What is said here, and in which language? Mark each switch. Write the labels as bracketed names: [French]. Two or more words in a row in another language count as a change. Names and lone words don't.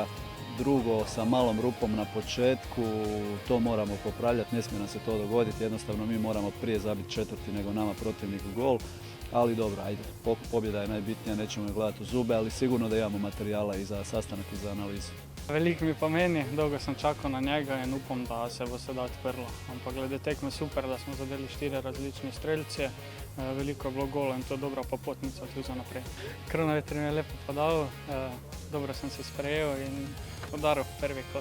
[Croatian] Drugo, sa malom rupom na početku, to moramo popravljati, ne smije nam se to dogoditi, jednostavno mi moramo prije zabiti četvrti nego nama protivnik gol. Ali dobro, ajde, pobjeda je najbitnija, nećemo je gledati u zube, ali sigurno da imamo materijala i za sastanak i za analizu. [Slovenian] Veliko mi pomeni, dolgo sem čakal na njega in upam, da se bo sedaj odprlo. Ampak glede tekme super, da smo zadeli 4 različne strelce, veliko je bilo gola in to je dobra popotnica tudi za naprej. Kronaveter mi je lepo podal, dobro sem se sprejel in udaril prvi kot.